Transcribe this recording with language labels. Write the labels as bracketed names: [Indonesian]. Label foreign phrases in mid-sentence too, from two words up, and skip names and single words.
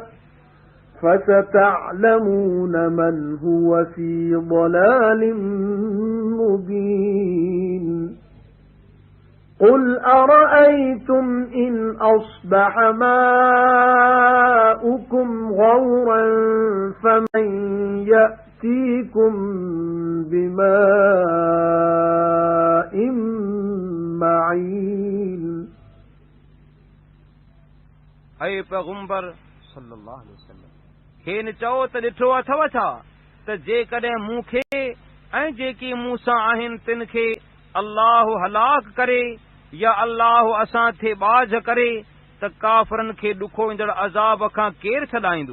[Arabic] فَسَتَعْلَمُونَ مَنْ هُوَ فِي ضَلَالٍ مُبِينٍ قُلْ أَرَأَيْتُمْ إِنْ أَصْبَحَ مَاؤُكُمْ غَوْرًا فَمَنْ يَأْتِيكُمْ بِمَاءٍ معين [Sindhi] ऐं पैगंबर [Arabic] صلى الله عليه وسلم [Sindhi] खेनि चओ त ॾिठो अथव छा त जेकॾहिं मूंखे ऐं जेकी मूंसां आहिनि तिन खे अल्लाह हलाक करे या अल्लाह असां थे बाझ करे त काफ़िरनि खे ॾुखो ईंदड़ अज़ाब खां केरु छॾाईंदो।